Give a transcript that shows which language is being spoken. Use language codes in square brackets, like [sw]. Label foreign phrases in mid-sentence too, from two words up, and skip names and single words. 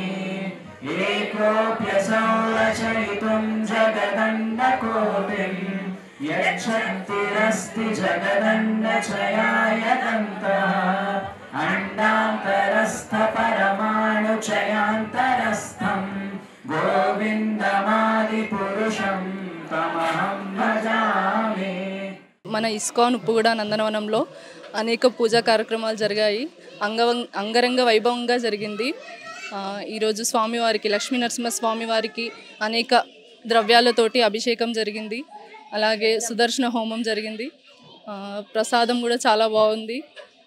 [sa] एकोऽप्यसौ रचयितुं जगदण्डकोटिं यच्छक्तिरस्ति जगदण्डचयाय दन्तः अण्डान्तरस्थपरमाणुचयान्तरस्थं गोविन्दमादिपुरुषं तमहं भजामि। [te] మన ఇస్కాన్ ఉప్పుగూడ నందనవనంలో అనేక పూజా కార్యక్రమాలు జరిగాయి. అంగరంగ వైభవంగా జరిగింది. ఈరోజు స్వామివారికి లక్ష్మీ నరసింహ స్వామివారికి అనేక ద్రవ్యాలతోటి అభిషేకం జరిగింది. అలాగే సుదర్శన హోమం జరిగింది. ప్రసాదం కూడా చాలా బాగుంది.